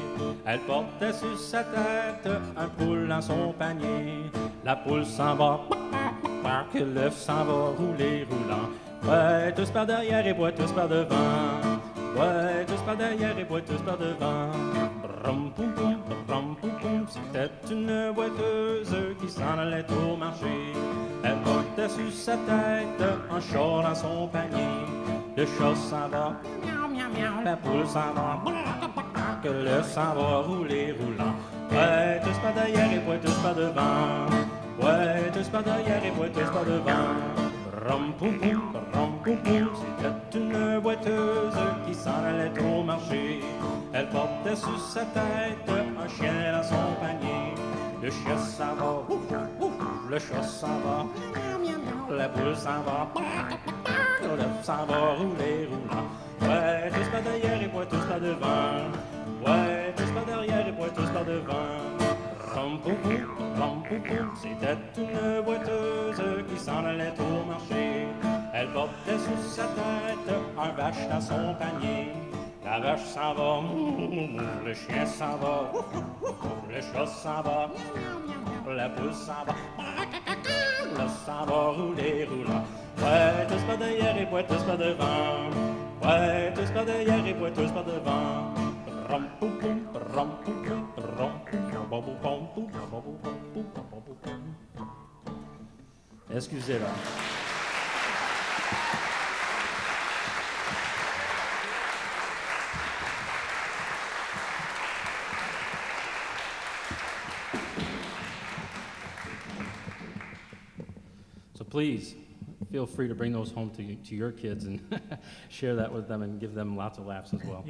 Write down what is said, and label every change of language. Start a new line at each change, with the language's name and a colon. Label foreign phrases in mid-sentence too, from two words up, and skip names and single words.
French: Elle portait sur sa tête un poule dans son panier. La poule s'en va. Que l'œuf s'en va rouler, roulant. Boiteuse par derrière et boiteuse par devant. Boiteuse par derrière et boiteuse par devant. Brum poum poum, brum poum poum. C'était une boiteuse qui s'en allait au marché. Elle portait sur sa tête un chat dans son panier. Le chat s'en va, miaou miaou miaou. La poule s'en va, que l'œuf s'en va rouler, roulant. Boiteuse par derrière et boiteuse par devant. Boiteuse par derrière et boiteuse par devant. Brum poum poum, brum poum poum. C'était une boiteuse qui s'en allait au marché. Elle portait sur sa tête un chien dans son panier. Le chien s'en va, ouf, ouf, le chat s'en va, miaou, miaou, miaou. La poule s'en va, l'œuf s'en va rouler, roulant. Boiteuse par derrière et boiteuse par devant. Boiteuse par derrière et boiteuse par devant. Brum poum poum, brum poum poum. C'était une boiteuse qui s'en allait au marché. Elle portait sur sa tête un vache dans son panier. La vache s'en va, le chien s'en va, le chat s'en va, la poule s'en va, l'œuf s'en va rouler, roulant. Boiteuse par derrière et boiteuse par devant. Boiteuse par derrière et boiteuse par devant. Brum poum poum, brum poum poum, brum poum poum, bum poum poum, bum poum poum, bum poum poum. Excusez là.
English: So please, feel free to bring those home to your kids and share that with them and give them lots of laughs as well.